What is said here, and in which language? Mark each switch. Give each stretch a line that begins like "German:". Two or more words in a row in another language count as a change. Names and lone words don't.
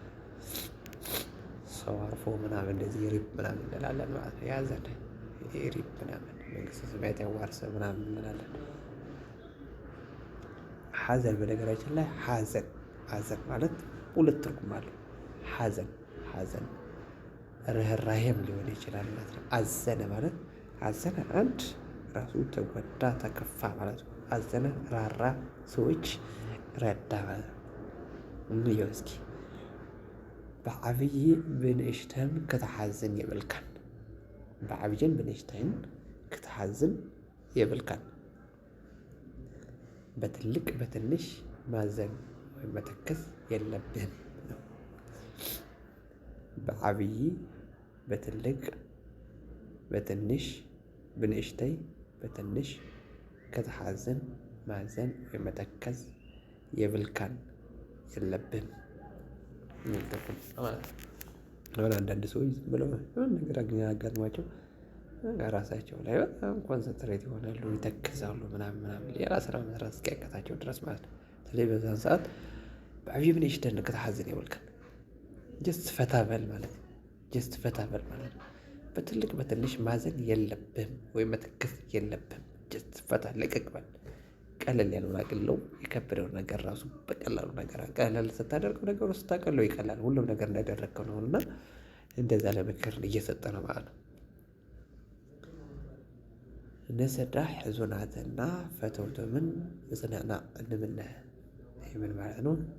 Amharic: ሰው አርፎ ምናምን እንደዚህ ሪፕ ምናምን እንላለን ማለት ነው። ያዘን ሪፕ ምናምን መንግስተ ሰማያት ያዋርሰ ምናምን እንላለን። ሐዘን በነገራችን ላይ ሐዘን ማለት ሁለት ትርጉም አለው። ሐዘን ርህራሄም ሊሆን ይችላል ማለት ነው። አዘነ ማለት አዘነ አንድ ራሱ ተጎዳ ተከፋ ማለት ነው። አዘነ ራራ ሰዎች ረዳ ማለት ነው። እንየው እስኪ
Tigrinya: ብዓብይ ብንእሽተን ክትሓዝን የብልካን ብዓብይን ብንእሽተን ክትሓዝን የብልካን
Amharic: በትልቅ በትንሽ ማዘን ወይም መተከዝ የለብህም።
Tigrinya: ብዓብይ
Amharic: በትልቅ በትንሽ
Tigrinya: ብንእሽተይ በትንሽ ክትሓዝን
Amharic: ማዘን ወይም መተከዝ
Tigrinya: የብልካን የለብህም።
Amharic: አሁን አንዳንድ ሰዎች ዝም ብለው ነገር አጋጥሟቸው ራሳቸው ላይ በጣም ኮንሰንትሬት ይሆናሉ፣ ይተክዛሉ ምናምን ሌላ ስራ መስራት እስኪያቅታቸው ድረስ ማለት ነው። ስለዚህ በዛን ሰዓት
Tigrinya: ብዓብይ ብንእሽተን ክትሓዝን የብልካን
Amharic: ጀስት ፈታ በል ማለት ነው። በትልቅ በትንሽ ማዘን የለብህም ወይም መተከዝ የለብህም። ጀስት ፈታ ለቀቅ በል። ቀለል ያለውን አቅልለው የከበደውን ነገር ራሱ በቀላሉ ነገር ቀለል ስታደርገው ነገሩ ስታቀለው ይቀላል። ሁሉም ነገር እንዳደረግከው ነው እና እንደዛ ለምክር እየሰጠ ነው ማለት ነው።
Tigrinya: ነሰዳ ሕዙናትና ፈተውቶምን እጽናና እንምነ
Amharic: ይህ ምን ማለት ነው?